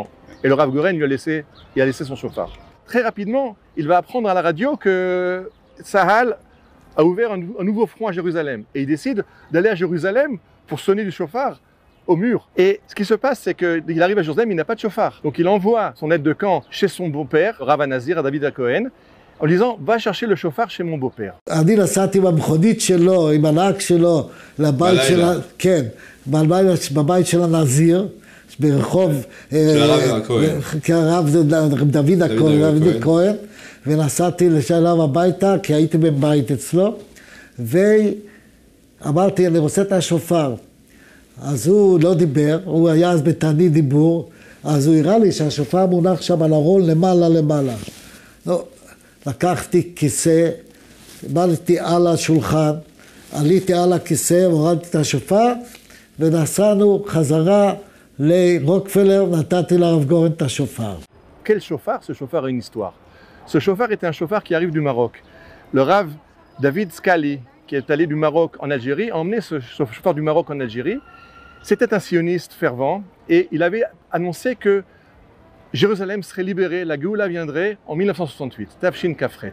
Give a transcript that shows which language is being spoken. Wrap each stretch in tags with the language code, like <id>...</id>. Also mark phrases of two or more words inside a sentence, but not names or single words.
<fr>Et le Rav Goren lui a laissé son chauffard. Très rapidement, il va apprendre à la radio que Tzahal a ouvert un nouveau front à Jérusalem. Et il décide d'aller à Jérusalem pour sonner du chauffard au mur. Et ce qui se passe, c'est qu'il arrive à Jérusalem, il n'a pas de chauffard. Donc il envoie son aide de camp chez son beau-père, Rav Nazir, à David Cohen, en lui disant, va chercher le chauffard chez mon beau-père.</fr> <he>אני נסעתי במכונית שלו, עם הנהג שלו, לבית של כן, בבית של הנזיר, ברחוב, הרב דוד כהן, ונסעתי לשלם הביתה, כי הייתי בבית אצלו, ואמרתי, אני רוצה את השופר. אז הוא לא דיבר, הוא היה אז בתענית דיבור, אז הוא הראה לי שהשופר מונח שם על ארון למעלה. לקחתי כיסא, עמדתי על השולחן, עליתי על הכיסא, הורדתי את השופר, ונסענו חזרה לרוקפלר, נתתי לרב גורן את השופר.</he> <fr>Quel chauffard? Ce chauffard a une histoire. Ce chauffard était un chauffard qui arrive du Maroc. Le Rav David Skali, qui est allé du Maroc en Algérie, a emmené ce chauffard du Maroc en Algérie. C'était un sioniste fervent et il avait annoncé que Jérusalem serait libérée, la Géoula viendrait en 1968, Tafshin Kafret.</fr>